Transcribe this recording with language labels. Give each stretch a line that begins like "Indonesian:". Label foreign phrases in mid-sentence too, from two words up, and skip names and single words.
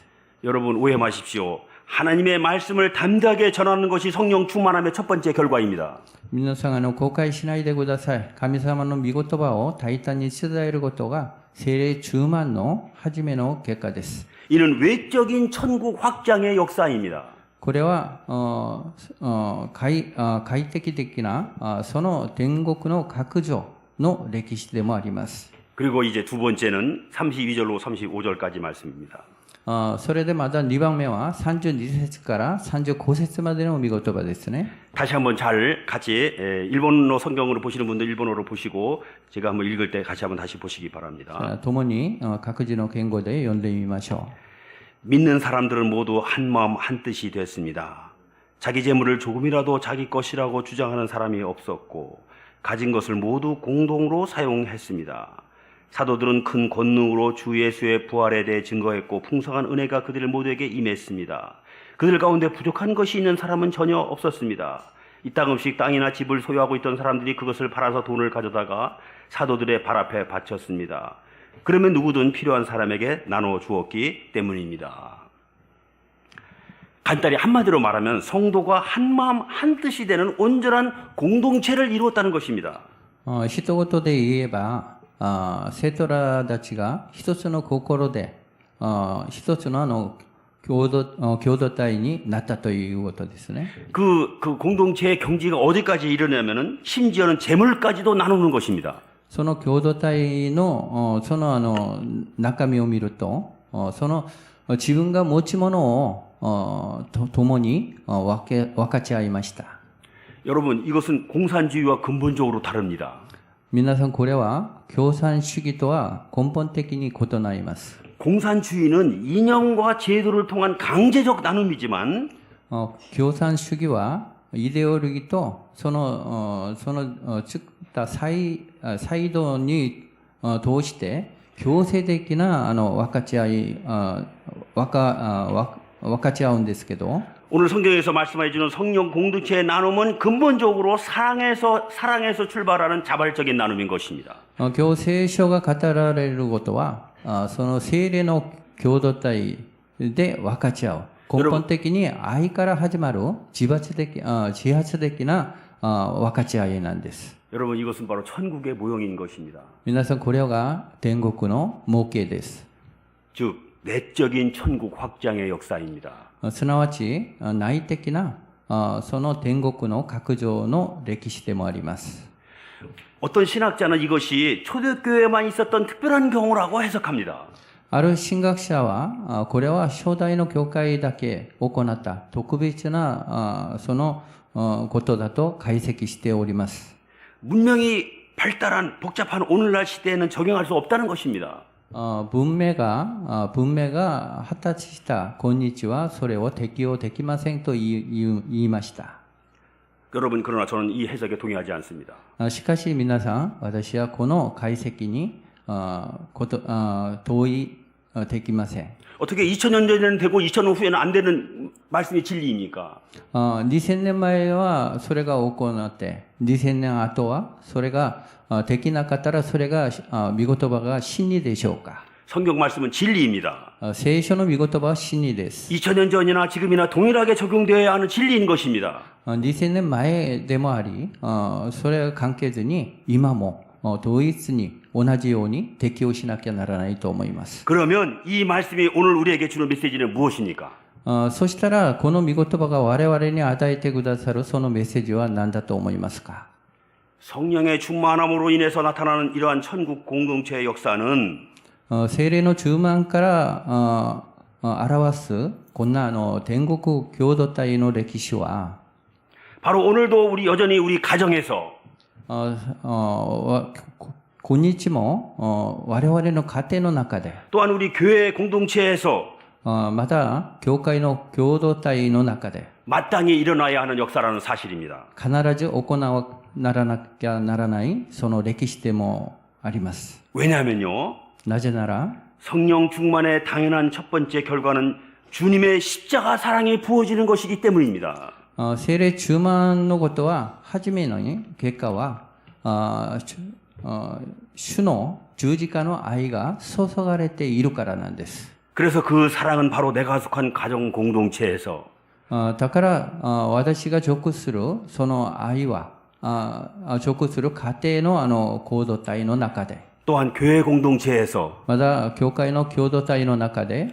Korean: 여러분 오해 마십시오. 하나님의 말씀을 담대하게 전하는 것이 성령 충만함의 첫 번째 결과입니다.
Japanese: 皆さん誤解しないでください。神様の御言葉を大胆に伝えることが聖霊充満の初めの結果です。
Korean: 이는 외적인 천국 확장의 역사입니다.
Japanese: これは快適的なその天国の拡張の歴史でもあります。
Korean: 그리고 이제 두 번째는 32절로 35절까지 말씀입니다.
Japanese: それでまた2番目は32節から35節までの御言葉ですね。
Korean: 다시 한번 잘 같이 일본어 성경으로 보시는 분들 일본어로 보시고 제가 한번 읽을 때 같이 한번 다시 보시기 바랍니다.
Japanese: 共に各自の言語で読んでみましょう。
Korean: 믿는 사람들은 모두 한 마음 한 뜻이 됐습니다. 자기 재물을 조금이라도 자기 것이라고 주장하는 사람이 없었고 가진 것을 모두 공동으로 사용했습니다. 사도들은 큰 권능으로 주 예수의 부활에 대해 증거했고 풍성한 은혜가 그들 모두에게 임했습니다. 그들 가운데 부족한 것이 있는 사람은 전혀 없었습니다. 이 땅 없이 땅이나 집을 소유하고 있던 사람들이 그것을 팔아서 돈을 가져다가 사도들의 발 앞에 바쳤습니다. 그러면 누구든 필요한 사람에게 나눠 주었기 때문입니다. 간단히 한마디로 말하면 성도가 한 마음 한 뜻이 되는 온전한 공동체를 이루었다는 것입니다.
Japanese: 一言で言えば生徒らたちが一つの心で一つの共同体になったということですね。
Korean: 그 공동체의 경지가 어디까지 이르냐면은 심지어는 재물까지도 나누는 것입니다.
Japanese: その共同体のその中身を見るとその自分が持ち物を共に分かち合いました。
Korean: 여러분 이것은 공산주의와 근본적으로 다릅니다.
Japanese: 皆さんこれは共産主義とは根本的に異なります。
Korean: 공산주의는 이념과 제도를 통한 강제적 나눔이지만
Japanese: 共産主義はイデオロギーとその作ったサイドに通して強制的な分かち合うんですけど
Korean: 오늘 성경에서 말씀해 주는 성령 공동체의 나눔은 근본적으로 사랑에서 출발하는 자발적인 나눔인 것입니다.
Japanese: 今日聖書が語られることはその精霊の共同体で分かち合う。根本的に愛から始まる自発的な分かち合いなんです。
Korean: 여러분 이것은 바로 천국의 모형인 것입니다.
Japanese: 皆さんこれが天国の模型です。
Korean: 즉 내적인 천국 확장의 역사입니다.
Japanese: すなわち内的なその天国の拡張の歴史でもあります。
Korean: 어떤 신학자는 이것이 초대교회만 있었던 특별한 경우라고 해석합니다.
Japanese: ある神学者はこれは初代の教会だけ行った特別なそのことだと解析しております。
Korean: 문명이 발달한 복잡한 오늘날 시대에는 적용할 수 없다는 것입니다.
Japanese: 文明が発達した今日はそれを適用できませんと言いました。
Korean: 여러분 그러나 저는 이 해석에 동의하지 않습니다.
Japanese: しかし皆さん、私はこの解析に同意できません。
Korean: 어떻게 2000년 전에는 되고 2000년 후에는 안 되는 말씀이 진리입니까?
Japanese: 2000 年前はそれが行って、2000年後はそれができなかったらそれが御言葉が真理でしょうか?
Korean: 성경 말씀은 진리입니다.
Japanese: 聖書の御言葉は真理です。
Korean: 2000년 전이나 지금이나 동일하게 적용되어야 하는 진리인 것입니다.
Japanese: 2000 年前でもあり、それは関係ずに今も同一に同じように適用しなきゃならないと思います。
Korean: 그러면 이 말씀이 오늘 우리에게 주는 메시지는 무엇입니까?
Japanese: そしたらこの御言葉が我々に与えてくださるそのメッセージは何だと思いますか?
Korean: 성령의 충만함으로 인해서 나타나는 이러한 천국 공동체의 역사는
Japanese: 聖霊の充満から表すこんな天国共同体の歴史は
Korean: 바로 오늘도 여전히 우리 가정에서
Japanese: 今日も我々の家庭の中で
Korean: 또한 우리 교회 공동체에서
Japanese: また教会の共同体の中で
Korean: 마땅히 일어나야 하는 역사라는 사실입니다.
Japanese: 必ず行わならなきゃならないその歴史でもあります。
Korean: 왜냐하면요.
Japanese: なぜなら
Korean: 성령 충만의 당연한 첫 번째 결과는 주님의 십자가 사랑이 부어지는 것이기 때문입니다.
Japanese: 聖霊充満のことは初めの結果は主の十字架の愛が注がれているからなんです。
Korean: 그래서 그 사랑은 바로 내가 속한 가정 공동체에서
Japanese: だから私が属するその愛は属する家庭の行動体の中で
Korean: 또한 교회 공동체에서
Japanese: また教会の共同体の中で